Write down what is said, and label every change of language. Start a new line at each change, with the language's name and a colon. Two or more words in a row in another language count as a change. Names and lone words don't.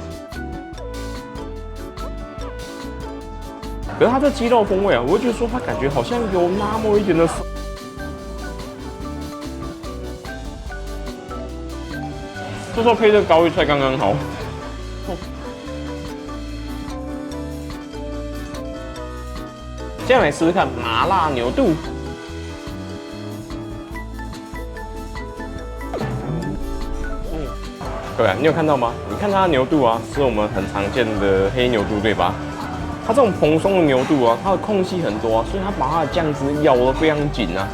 Chinese: 可是它這雞肉風味啊，我會覺得說它感覺好像有那麼一點的生。這時候配這高麗菜剛剛好。接下來試試看麻辣牛肚。各位啊，你有看到嗎？你看它的牛肚啊，是我們很常見的黑牛肚，對吧？它這種蓬鬆的牛肚啊，它的空隙很多啊，所以它把它的醬汁咬得非常緊啊。